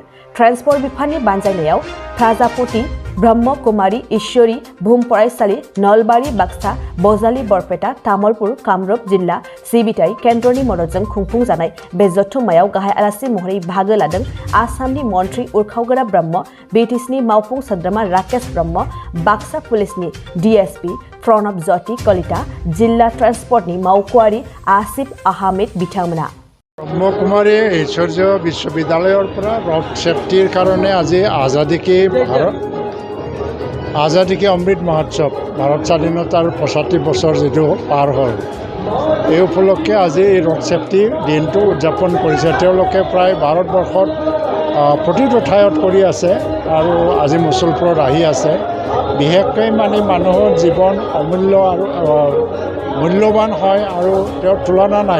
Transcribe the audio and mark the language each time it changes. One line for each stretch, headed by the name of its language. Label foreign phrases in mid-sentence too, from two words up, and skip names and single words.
Bodo: ट्रान्सपर्ट बिफाननि बानजायनायाव प्राजापति ब्रह्म कुमारी ईश्वरी भुम फरायसालि नलबारि बाक्सा बजालि बरपेटा तामुलपुर कामरुप जिल्ला सिबिथाय केन्द्रनि मददजों खुंफुंजानाय बे जथुम्मायाव गाहाय आलासि महरै बाहागो लादों आसामनि मन्थ्रि उरखावगोरा ब्रह्म, बिटिसिनि मावफुं सोद्रोमा राकेश ब्रह्म, बाक्सा पुलिसनि डिएसपि प्रणब ज्योति कलिता, जिल्ला ट्रान्सपर्टनि मावख'आरि आसिफ आहमेद बिथांमोना।
Assamese: ব্ৰহ্মকুমাৰী ঐশ্বৰ্য বিশ্ববিদ্যালয়ৰ পৰা
English: road safety
Assamese: কাৰণে আজি आजादी की अमृत महोत्सव ভাৰত স্বাধীনতাৰ 75 বছৰ যেটো পাৰ হ'ল এই উপলক্ষে আজি
English: road safety
Assamese: দিনটো উদযাপন কৰিছে। তেওঁলোকে প্ৰায় ভাৰতবৰ্ষত প্ৰতিটো ঠাইত কৰি আছে আৰু আজি মুছলপুৰত আহি আছে। বিশেষকৈ মানে মানুহৰ জীৱন অমূল্য আৰু মূল্যৱান হয় আৰু তেওঁৰ তুলনা নাই।